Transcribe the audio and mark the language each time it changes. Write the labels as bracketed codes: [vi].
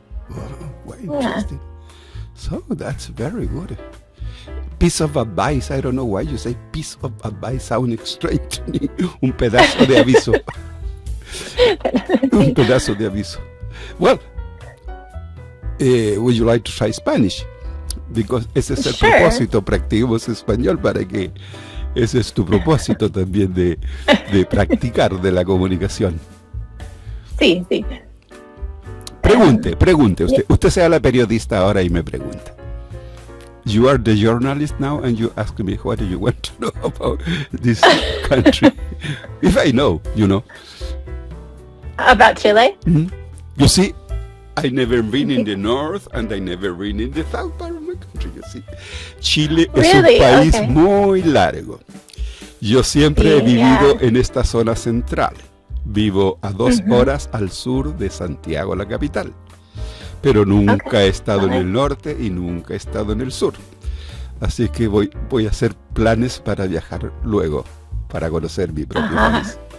[en] Wow, interesting. So that's very good. Piece of advice. I don't know why you say piece of advice. Sounding strange to me. [es] Un pedazo de aviso. Un pedazo de aviso. [en] Well, would you like to try Spanish? Because [es] ese es el propósito, practiquemos español para que ese es tu propósito también de practicar de la comunicación. Sí. Pregunte, usted sea la periodista ahora y me pregunta. [en] You are the journalist now and you ask me what do you want to know about this country. If I know, you know. About Chile? Mm-hmm. You see, I never been in the north and I never been in the south part of my country, you see. [es] Chile es un país muy largo. Yo siempre he vivido en esta zona central. Vivo a 2 horas al sur de Santiago, la capital. pero nunca [en] Okay. [es] he estado en el norte y nunca he estado en el sur. Así que voy a hacer planes para viajar luego, para conocer mi propio país.